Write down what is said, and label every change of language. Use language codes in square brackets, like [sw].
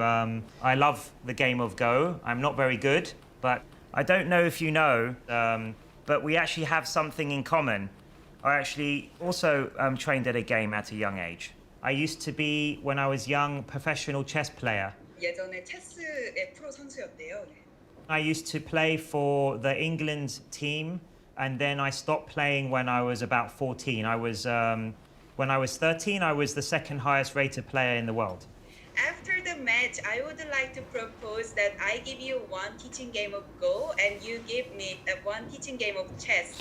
[en] I love the game of Go. I'm not very good, but I don't know if you know, but we actually have something in common. I actually also trained at a game at a young age. I used to be, when I was young, professional chess player. [ko] 예전에 체스의 프로 선수였대요. 네. [en] I used to play for the England team, and then I stopped playing when I was about 14. When I was 13, I was the second highest rated player in the world. After the match, I would like to propose that I give you one teaching game of Go and you give me one teaching game of chess.